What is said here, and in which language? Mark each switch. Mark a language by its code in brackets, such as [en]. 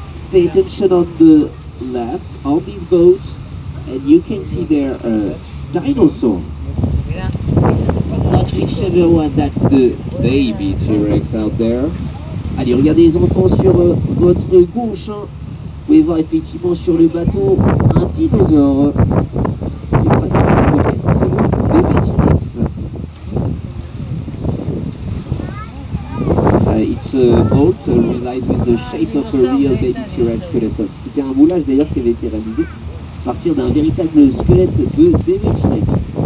[en] Pay attention on the left on these boats. And you can see there a dinosaur. Not whichever one, that's the baby T-Rex out there. [fr] Allez, regardez les enfants sur votre gauche. Hein. Vous pouvez voir effectivement sur le bateau un dinosaure. C'est pas du tout c'est le bébé T-Rex. [en] It's a boat relied with the shape of a real baby T-Rex skeleton. [fr] C'était un moulage d'ailleurs qui avait été réalisé à partir d'un véritable squelette de bébé T-Rex.